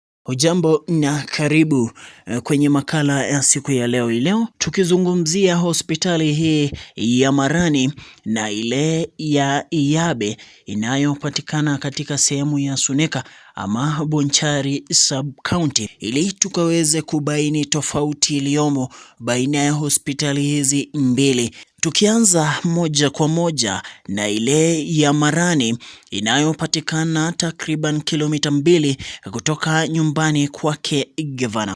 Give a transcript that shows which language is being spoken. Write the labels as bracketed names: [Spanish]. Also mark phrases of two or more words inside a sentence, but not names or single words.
[Swahili] Hujambo na karibu kwenye makala ya siku ya leo. Tukizungumzia hospitali hii ya Marani na ile ya Iyabe inayopatikana katika sehemu ya Suneka ama Bonchari sub-county, ili tukaweze kubaini tofauti iliyomo baina ya hospitali hizi mbili. Tukianza moja kwa moja na ile ya Marani inayopatikana takriban kilomita 2 kutoka nyumbani kwake gavana.